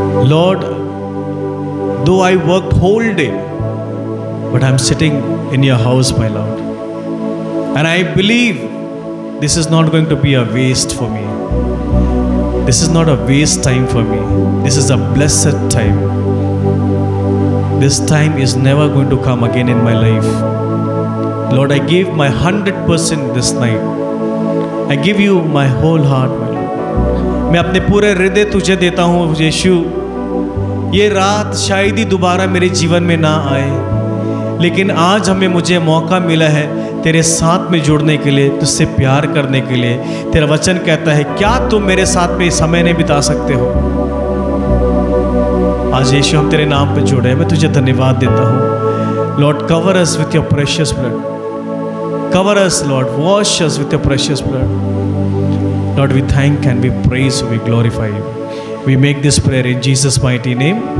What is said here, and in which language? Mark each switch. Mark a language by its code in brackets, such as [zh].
[en] Lord, though I work whole day but I am sitting in your house my lord and I believe this is not going to be a waste for me. This is not a waste time for me. This is a blessed time. This time is never going to come again in my life. Lord, I give my 100% this night. I give you my whole heart, my Lord. [hi] मैं अपने पूरे हृदय तुझे देता हूँ यीशु. ये रात शायद ही दोबारा मेरे जीवन में ना आए, लेकिन आज मुझे मौका मिला है तेरे साथ में जुड़ने के लिए, तुझसे प्यार करने के लिए. तेरा वचन कहता है क्या तुम मेरे साथ में समय नहीं बिता सकते हो. आज यीशु हम तेरे नाम पे जुड़े, मैं तुझे धन्यवाद देता हूँ. [en] Lord, cover us with your precious blood. cover us, Lord. Wash us with your precious blood. Lord, we thank and we praise you, we glorify you. We make this prayer in Jesus' mighty name.